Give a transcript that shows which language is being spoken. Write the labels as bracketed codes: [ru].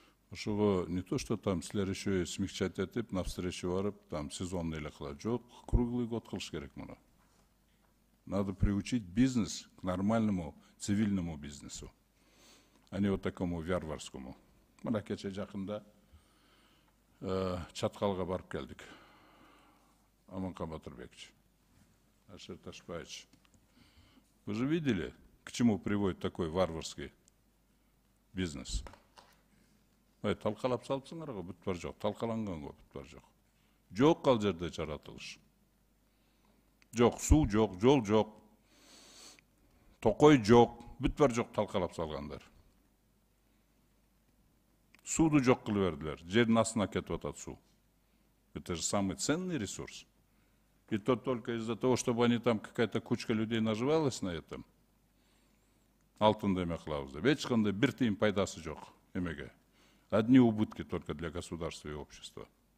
[ky] Ошого [ru] не то, что там [ky] силер [ru] еще смягчать [ky] этип, [ru] навстречу [ky] барып, там [ru] сезонный [ky] эле кылат. Жок, [ru] круглый год [ky] кылыш керек муну. [ru] Надо приучить бизнес к нормальному цивильному бизнесу, а не вот такому варварскому. [ky] Мына кече жакында Чаткалга барып келдик. Аманкан Батырбекович, Ашер Ташпаевич. [ru] Вы же видели, к чему приводит такой варварский бизнес? [ky] Талкалап салыпсыңар го, бүт бар жок. Талкаланган го, бүт бар жок. Жок ал жерде жаратылыш. Жок, суу жок, жол жок. Токой жок, бүт бар жок, талкалап салгандар. Сууду жок кылып бердилер. Жердин астына кетип атат суу. [ru] Это же самый ценный ресурс. И то только из-за того, чтобы они там какая-то кучка людей наживалась на этом, [ky] алтынды эме кылабыз деп. Эч кандай бир тыйын пайдасы жок эмеге. [ru] Одни убытки только для государства и общества.